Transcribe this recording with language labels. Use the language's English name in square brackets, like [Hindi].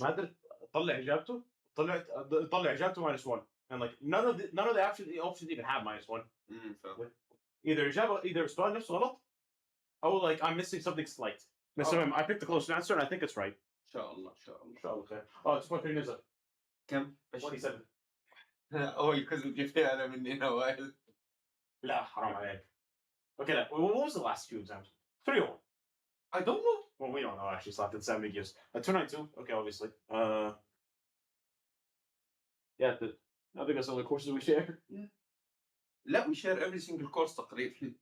[Arabic] ما قدرت اطلع اجابته. طلع اجابته [English] -1, and like none of the options even have -1. either [Arabic] السؤال نفسه غلط [English] or like I'm missing something slight. [Arabic] بس [English] I picked the closest answer and I think it's right. [Arabic] إن شاء الله إن شاء الله. ان شاء الله خير. اه 2.3 نزل. كم؟ [English] 27. Oh, because [Arabic] جبتها أنا من هنا واحد. لا حرام عليك. [English] Okay, what was the last few exams? 301. I don't know. Well, we don't know actually. So I did 7 gives. 292. Okay, obviously. Yeah, I think that's all the courses we share. [Arabic] لا [English] we share every single course [Arabic] تقريبا.